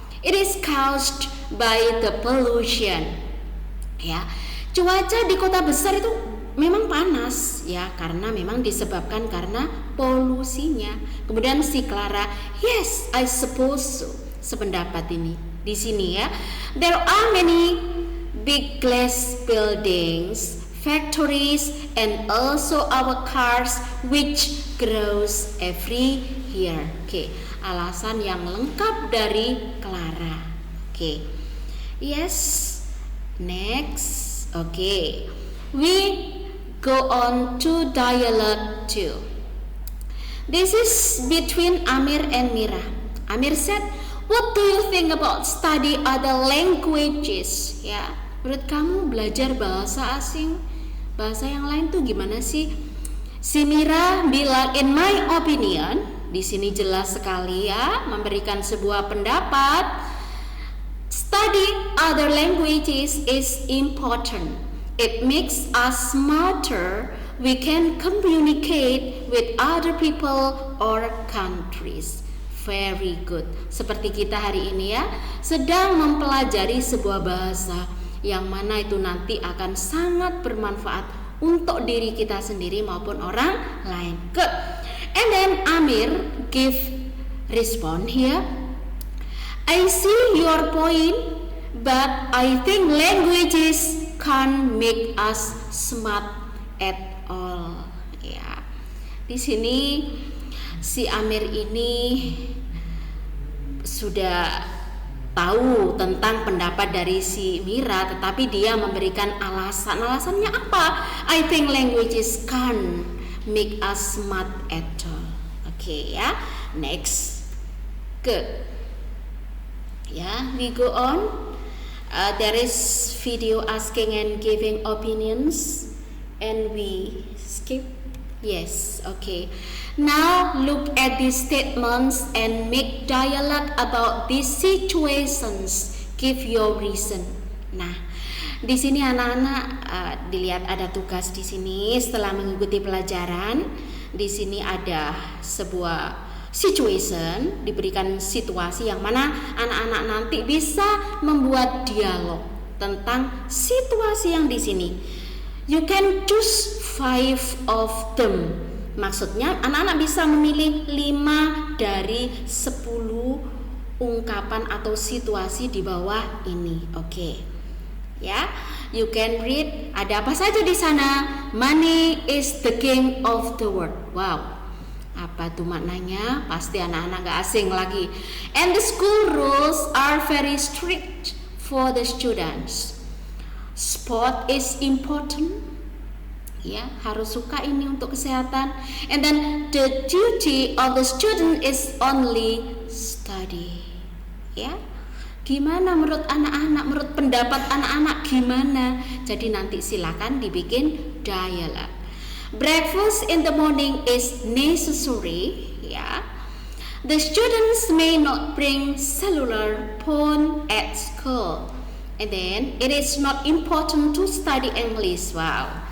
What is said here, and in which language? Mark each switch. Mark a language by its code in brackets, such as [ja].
[en] It is caused by the pollution. [id] Ya, cuaca di kota besar itu memang panas, ya, karena memang disebabkan karena polusinya. Kemudian si Clara, [en] yes, I suppose so. [id] Sependapat ini di sini, ya. [en] There are many big glass buildings, factories, and also our cars which grows every year. [id] Oke, alasan yang lengkap dari Clara. [en] Oke, yes. Next, okay, we go on to dialogue 2. This is between Amir and Mira. Amir said, what do you think about study other languages? [id] Ya, menurut kamu belajar bahasa asing, bahasa yang lain tuh gimana sih? Si Mira bilang, [en] in my opinion, [id] di sini jelas sekali ya, memberikan sebuah pendapat. [en] Study other languages is important. It makes us smarter. We can communicate with other people or countries. Very good. [id] Seperti kita hari ini ya, sedang mempelajari sebuah bahasa yang mana itu nanti akan sangat bermanfaat untuk diri kita sendiri maupun orang lain. Good. [en] And then Amir give respond here. I see your point, but I think languages can't make us smart at all. [id] Ya, di sini si Amir ini sudah tahu tentang pendapat dari si Mira, tetapi dia memberikan alasan. Alasannya apa? [en] I think languages can make us smart at all. Oke, ya. Next. Good. Ya, we go on. There is video asking and giving opinions, and we skip. Yes, okay. Now look at these statements and make dialogue about these situations. Give your reason. [id] Nah, di sini anak-anak dilihat ada tugas di sini setelah mengikuti pelajaran. Di sini ada sebuah situation, diberikan situasi yang mana anak-anak nanti bisa membuat dialog tentang situasi yang di sini. [en] You can choose 5 of them. [id] Maksudnya anak-anak bisa memilih 5 dari 10 ungkapan atau situasi di bawah ini. Oke. Ya, [en] you can read. [id] Ada apa saja di sana? [en] Money is the king of the world. Wow. [id] Apa tuh maknanya? Pasti anak-anak gak asing lagi. [en] And the school rules are very strict for the students. Sport is important. [id] Ya, harus suka ini untuk kesehatan. [en] And then the duty of the student is only study. [id] Ya. Gimana menurut anak-anak? Menurut pendapat anak-anak gimana? Jadi nanti silakan dibikin dialog. [en] Breakfast in the morning is necessary. Yeah. The students may not bring cellular phone at school. And then it is not important to study English. Wow.